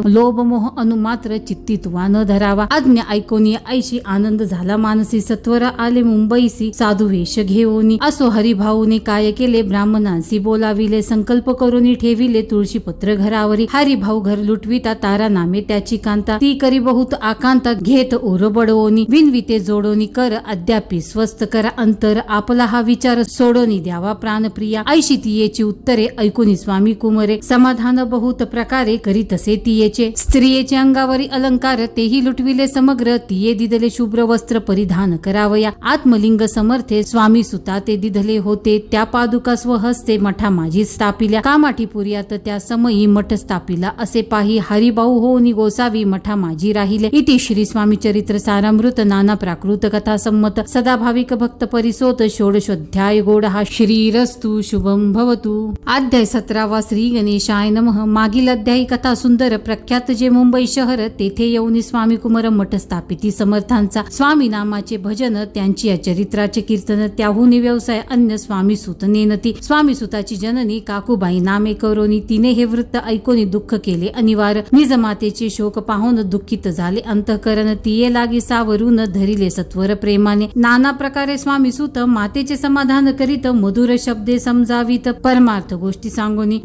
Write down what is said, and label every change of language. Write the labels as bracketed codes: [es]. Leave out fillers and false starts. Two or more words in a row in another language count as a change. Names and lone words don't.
[mr] लोभ मोह अनुमात्र चित्ती तुवा न धरावा. आज्ञा ऐकोनी ऐशी आनंद झाला मानसी. सत्वर आले मुंबईसी साधू वेश घेऊनी. असो हरिभाऊने काय केले ब्राह्मणांसी बोलाविले. संकल्प करून ठेविले तुळशीपत्र घरावरी. हरिभाऊ घर लुटविता तारा नामे त्याची कांता. ती करी बहुत आकांता घेत ओर बडवोनी. विनविते जोडोनी कर अद्यापि स्वस्थ करा अंतर. आपला हा विचार सोडोनी द्यावा प्राणप्रिया. ऐशी तियेची उत्तरे ऐकूनी स्वामी कुमरे. समाधान बहुत प्रकारे करीत असे तियेचे. स्त्रियेचे अंगावरी अलंकार तेही लुटविले समग्र. तिये दिदले शुभ्र वस्त्र परिधान करावया. आत्मलिंग समर्थे स्वामी सुता ते दिधले होते. त्या पादुका स्वहस्ते मठा माझी स्थापिल्या. कामाठीपुर्यात त्या समयी मठ स्थापिला असे पाही. हरिभाऊ होऊनी गोसावी मठा माझी राहिले. इति श्री स्वामी चरित्र सारामृत नाना प्राकृत कथा संमत सदा भाविक भक्त परिसोत षोडशोध्याय गोडहा. [sa] श्रीरस्तु शुभम भवतु. अध्याय 17. श्री गणेशाय नमः. [mr] मागील अध्यायी कथा सुंदर प्रख्यात जे मुंबई शहर तेथे येऊन स्वामी कुमार मठ स्थापिती समर्थांचा. स्वामी नामाचे भजन त्यांची या चरित्राचे सुताचे कीर्तन त्याहून व्यवसाय अन्य स्वामी सुत नेनती. स्वामी सुताची जननी काकूबाई नामे करोनी. तिने हे वृत्त ऐकोनी दुःख केले अनिवार्य. निज मातेचे शोक पाहून दुःखित झाले अंतःकरण. तिये लागी सावरून धरिले सत्वर प्रेमाने. नाना प्रकारे स्वामी सुत मातेचे समाधान करीत मधुर शब्दे समजावीत परमार्थ गोष्टी सांगोनी.